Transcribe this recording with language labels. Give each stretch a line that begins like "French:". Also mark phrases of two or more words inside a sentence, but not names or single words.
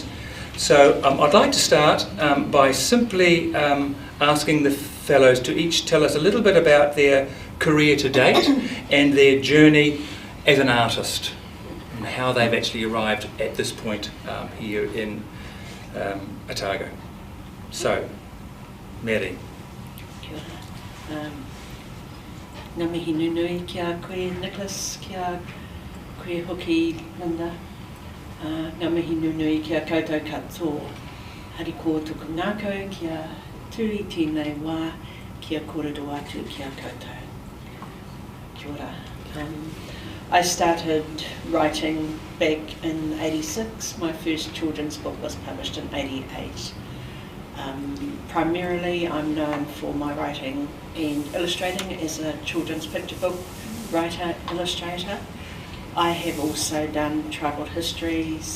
English: So I'd like to start by simply asking the fellows to each tell us a little bit about their career to date and their journey as an artist, and how they've actually arrived at this point here in Otago. So, Mary.
Māori: Kia ora. Ngā mihi nunui kia koe Nicholas, kia koe hoki Linda. Ngā mihi nunui kia koutou katoa. Hariko tuku ngākau kia tui tēnei wā kia kōrero atu kia koutou. Kia ora.
English: I started writing back in 86. My first children's book was published in 88. Primarily I'm known for my writing and illustrating as a children's picture book writer, illustrator. I have also done tribal histories.